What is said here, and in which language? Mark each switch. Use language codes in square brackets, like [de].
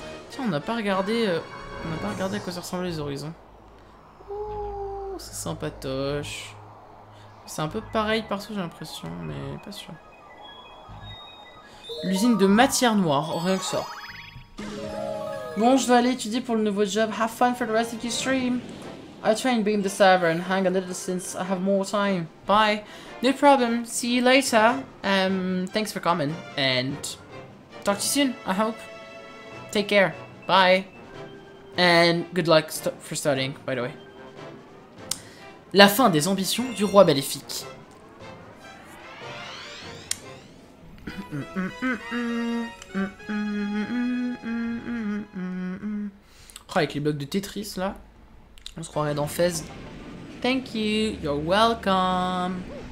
[fr] Tiens, on n'a pas regardé... on n'a pas regardé à quoi ça ressemblait les horizons. Oh, c'est sympatoche. C'est un peu pareil partout, j'ai l'impression, mais pas sûr. L'usine de matière noire, rien que ça. Bon, je vais aller étudier pour le nouveau job. [en] Have fun for the rest of your stream. I'll try and beam the server and hang a little since I have more time. Bye. No problem. See you later. Thanks for coming. And talk to you soon, I hope. Take care. Bye. And good luck for studying, by the way. [fr] La fin des ambitions du roi maléfique. Oh, avec les blocs de Tetris là, on se croirait dans Fez. [en] Thank you, you're welcome.